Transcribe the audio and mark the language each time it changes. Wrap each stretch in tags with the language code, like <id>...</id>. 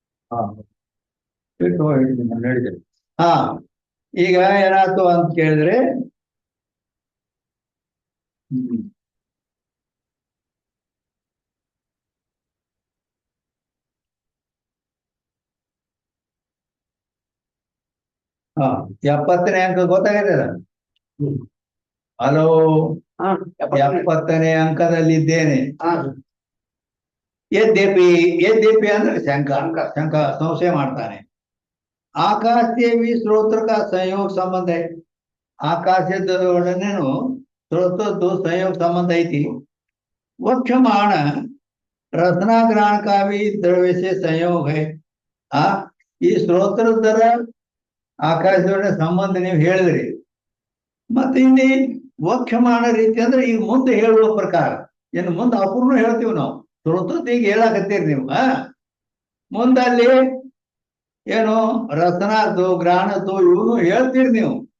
<kn>ಹಾ ಇಟ್ಟು ಹೇಳಿದ್ದೀನಿ ನಾನು ಹೇಳಿದ್ದೇನೆ. ಹಾ ಈಗ ಏನಾಯ್ತು ಅಂತ ಕೇಳಿದ್ರೆ ಹ್ಮ್ ಹಾ 70ನೇ ಅಂಕ ಗೊತ್ತಾಗಿದೆ. ಹಲೋ, ಹಾ 70ನೇ ಅಂಕದಲ್ಲಿದ್ದೇನೆ. ಹಾ ಎದ್ದೇಪಿ ಎದ್ದೇಪಿ ಅಂದ್ರೆ ಶಂಕ ಸಂಶಯ ಮಾಡ್ತಾನೆ.</kn> <hi>आकाश से भी स्रोत्र का संयोग संबंध है.</hi> <kn>ಆಕಾಶದೊಡನೆನು ಸ್ರೋತದ್ದು ಸಂಯೋಗ ಸಂಬಂಧ ಐತಿ.</kn> <hi>ವಕ್ಷಮಾಣ रचना ग्रहण का भी द्रव्य से संयोग है.</hi> <kn>ಆ ಈ ಸ್ತೋತ್ರದರ ಆಕಾಶದೊಡನೆ ಸಂಬಂಧ ನೀವು ಹೇಳಿದ್ರಿ. ಮತ್ತೆ ಇಲ್ಲಿ ವಕ್ಷಮಾಣ ರೀತಿ ಅಂದ್ರೆ ಈಗ ಮುಂದೆ ಹೇಳುವ ಪ್ರಕಾರ, ಇನ್ನು ಮುಂದೆ ಅಪೂರ್ಣ ಹೇಳ್ತೀವಿ ನಾವು. ಸ್ತೋತ್ರದ್ದು ಈಗ ಹೇಳಕತ್ತೀರಿ ನೀವು. ಮುಂದಲ್ಲಿ ಏನು ರಸನದ್ದು ಗ್ರಹಣದ್ದು ಇವನು ಹೇಳ್ತೀರಿ ನೀವು.</kn>